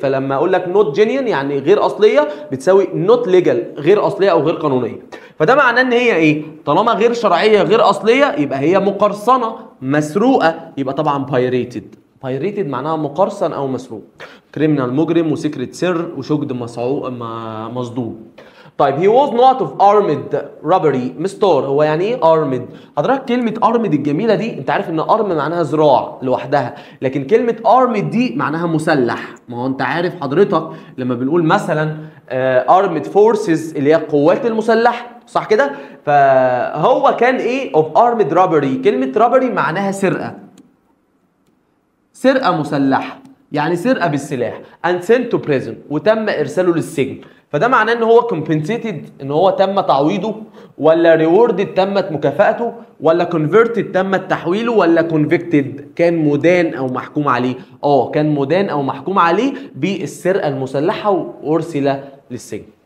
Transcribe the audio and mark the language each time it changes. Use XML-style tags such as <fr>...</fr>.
<ar>فلما اقول لك</ar> <en>not genuine</en> <ar>يعني غير اصليه، بتساوي</ar> <en>not legal</en> <ar>غير اصليه او غير قانونيه. فده معناه ان هي ايه؟ طالما غير شرعيه غير اصليه يبقى هي مقرصنه مسروقه، يبقى طبعا بايريتد. بايريتد معناها مقرصن او مسروق. كريمنال مجرم، وسكرت سر، وشجد مصدوم. طيب</ar> <en>he was not of armed robbery.</en> <ar>مستر هو يعني ايه armed؟ حضرتك كلمة armed الجميلة دي، انت عارف ان arm معناها ذراع لوحدها، لكن كلمة armed دي معناها مسلح. ما هو انت عارف حضرتك لما بنقول مثلا armed forces اللي هي القوات المسلحة، صح كده؟ فهو كان ايه</ar> <en>of armed robbery.</en> <ar>كلمة robbery معناها سرقة، سرقة مسلحة، يعني سرقة بالسلاح.</ar> <en>and sent to prison،</en> <ar>وتم ارساله للسجن. فده معناه ان هو compensated، ان هو تم تعويضه، ولا rewarded تمت مكافأته، ولا converted تمت تحويله، ولا convicted كان مدان او محكوم عليه. كان مدان او محكوم عليه بالسرقة المسلحة وارسل للسجن.</ar>